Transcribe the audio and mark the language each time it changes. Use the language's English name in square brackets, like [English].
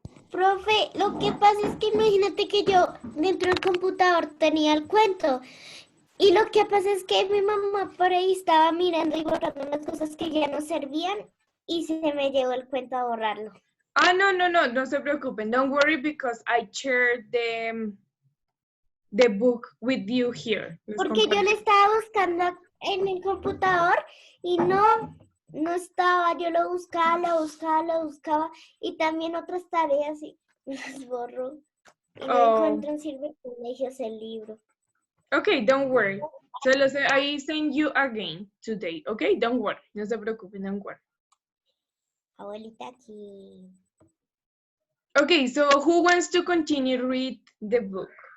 [Spanish] Profe, lo que pasa es que imagínate que yo dentro del computador tenía el cuento y lo que pasa es que mi mamá por ahí estaba mirando y borrando unas cosas que ya no servían y se me llegó el cuento a borrarlo. Ah, no se preocupen. [English] Don't worry because I shared the book with you here. [Spanish] Porque yo le estaba buscando en el computador y no estaba, yo lo buscaba y también otras tareas y las borro. Y no encuentro en Sirve Colegios el libro. [English] Okay, don't worry. So I send you again today. Okay, don't worry. [Spanish] No se preocupen, [English] don't worry. [Spanish] Abuelita aquí. [English] Okay, so who wants to continue read the book?